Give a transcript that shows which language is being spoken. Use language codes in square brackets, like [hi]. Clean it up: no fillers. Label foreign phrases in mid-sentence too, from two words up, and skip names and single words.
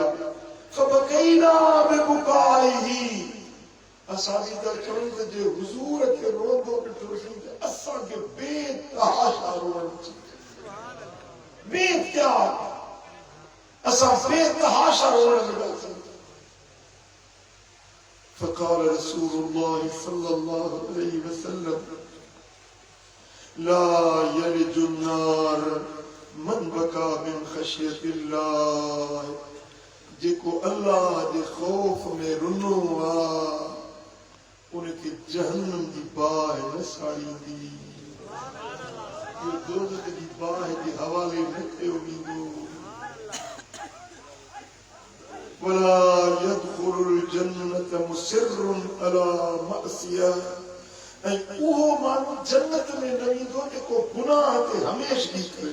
[ar] فبكينا ببكائه [sd] असां बि त चवनि त जे हुजूर खे रोंदो ॾिठोसीं त असांखे बेतहाशा रोअण अची वियो। बेत्याग असां बेतहाशा रोअण लॻासीं। [ar] فقال رسول الله صلى الله عليه وسلم لا يلج النار من بكى من خشية الله [sd] जेको अल्लाह जे खौफ में रुनो आ उनखे जहन्नम जी बाह न साड़ींदी। इहो दोज़ख जी बाह जे हवाले न कयो वेंदो। [ar] ولا يدخل الجنة مصر على معصية [sd] ऐं उहो माण्हू जन्नत में न वेंदो जेको गुनाह ते हमेशह करे।